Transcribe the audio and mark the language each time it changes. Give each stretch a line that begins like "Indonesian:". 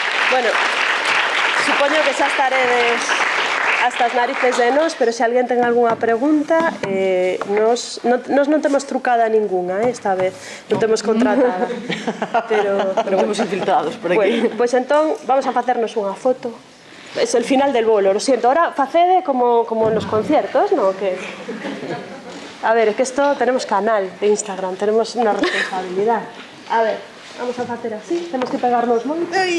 Galician: Bueno, supoño que xa estaredes hasta as narices de nós, pero se alguén ten algunha pregunta, nos non temos trucada ninguna, esta vez, non temos contratada. Pero temos infiltrados por aquí. Bueno, pois entón, vamos a facernos unha foto.
Spanish: Es el final del bolo, lo siento. Ahora facede como en los conciertos, ¿no? Que... A ver, es que esto tenemos canal de Instagram, tenemos una responsabilidad. A ver, vamos a hacer así, tenemos que pegarnos moito.